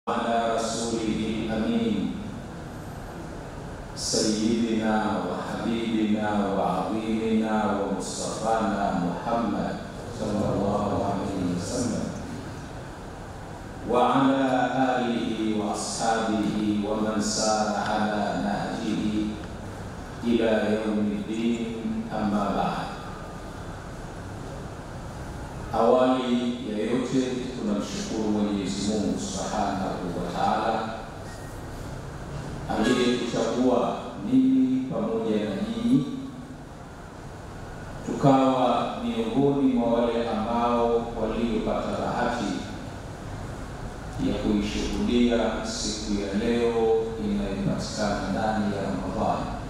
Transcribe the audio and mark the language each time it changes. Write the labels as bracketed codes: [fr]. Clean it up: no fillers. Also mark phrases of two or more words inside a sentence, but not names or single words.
[ar] على رسوله الأمين سيدنا وحبيبنا وعظيمنا ومصطفانا محمد صلى الله عليه وسلم وعلى آله وأصحابه ومن سار على نهجه إلى يوم الدين. أما بعد. [sw] Awali ya yote tunamshukuru Mwenyezi Mungu [ar] سبحانه وتعالى [sw] aliyetuchagua mimi pamoja na nyinyi tukawa miongoni mwa wale ambao waliopata bahati ya kuishuhudia siku ya leo inayopatikana ndani ya Ramadhani.